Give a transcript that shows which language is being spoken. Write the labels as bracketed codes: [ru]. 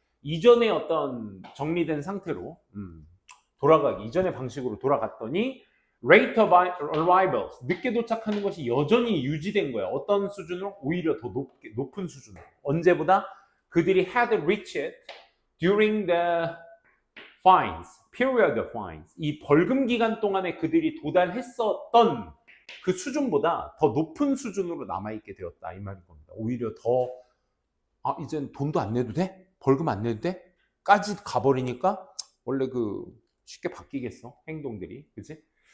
[ko] 이전의 어떤 정리된 상태로 돌아가기. 이전의 방식으로 돌아갔더니 [en] rate of arrivals. [ko] 늦게 도착하는 것이 여전히 유지된 거야. 어떤 수준으로? 오히려 더 높은 수준으로. 언제보다? 그들이 [en] had reached it during the fines, period of fines. [ko] 이 벌금 기간 동안에 그들이 도달했었던 그 수준보다 더 높은 수준으로 남아있게 되었다. 이 말인 겁니다. 오히려 더, 이젠 돈도 안 내도 돼? 벌금 안 내도 돼? 까지 가버리니까 원래 쉽게 바뀌겠어. 행동들이. 그치?